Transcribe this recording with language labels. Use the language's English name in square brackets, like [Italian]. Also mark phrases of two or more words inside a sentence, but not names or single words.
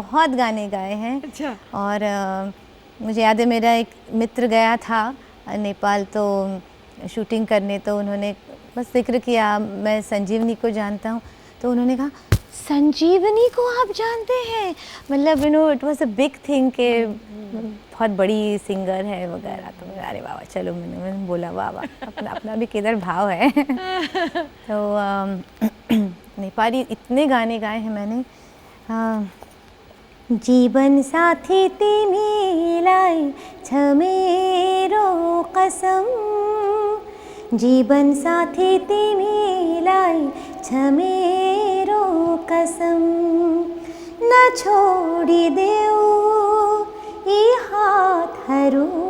[Hindi] बहुत गाने गाए हैं। अच्छा। और मुझे याद है मेरा एक मित्र गया था नेपाल तो शूटिंग करने, तो उन्होंने बस जिक्र किया मैं संजीवनी को जानता हूँ, तो उन्होंने कहा संजीवनी को आप जानते हैं, मतलब [English] it was a big thing [Hindi] के बहुत बड़ी सिंगर है वगैरह। तो अरे बाबा चलो, मैंने बोला वाह वाह, अपना भी किधर भाव है। तो नेपाली इतने गाने गाए हैं मैंने। [Nepali] जीवन साथी तिमीलाई छ मेरो कसम, जीवन साथी तिमीलाई छ मेरो कसम, न छोडिदेऊ यी हातहरू